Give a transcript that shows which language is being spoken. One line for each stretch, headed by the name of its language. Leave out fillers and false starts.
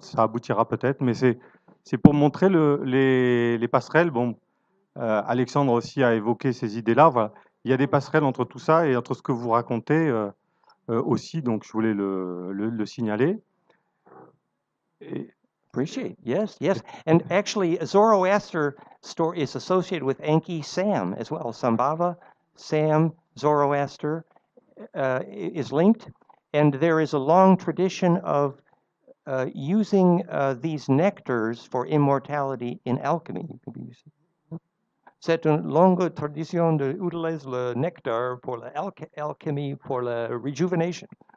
French: Ça aboutira peut-être, mais c'est pour montrer les passerelles. Bon, Alexandre aussi a évoqué ces idées-là. Voilà. Il y a des passerelles entre tout ça et entre ce que vous racontez aussi, donc je voulais le signaler.
English: Appreciate, yes, yes. And actually, Zoroaster story is associated with Enki Sam as well. Sambhava, Sam, Zoroaster is linked. And there is a long tradition of using these nectars for immortality in alchemy.
French: C'est une longue tradition d'utiliser le nectar pour l'alchimie, pour la rejuvenation.